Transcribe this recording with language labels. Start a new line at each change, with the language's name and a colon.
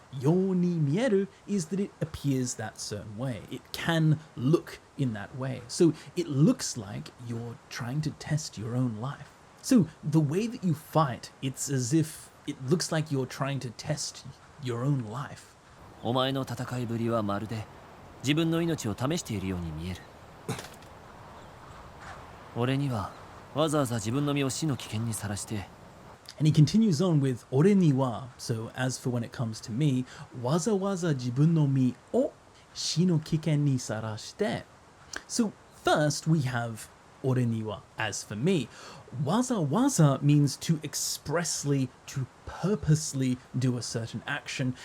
Japanese: Yo ni mieru
English: is that it appears that certain way. It can look in that way. So it looks like you're trying to test your own life. So the way that you fight, it's as if it looks like you're trying to test your own life.
Japanese: お前の戦いぶりはまるで自分の命を試しているように見える俺にはわざわざ自分の身を死の危険にさらして
English: And he continues on with 俺には So as for when it comes to me
Japanese: わざわざ自分の身を死の危険にさらして
English: So first we have
Japanese: 俺には
English: as for me わざわざ means to expressly, to purposely do a certain action.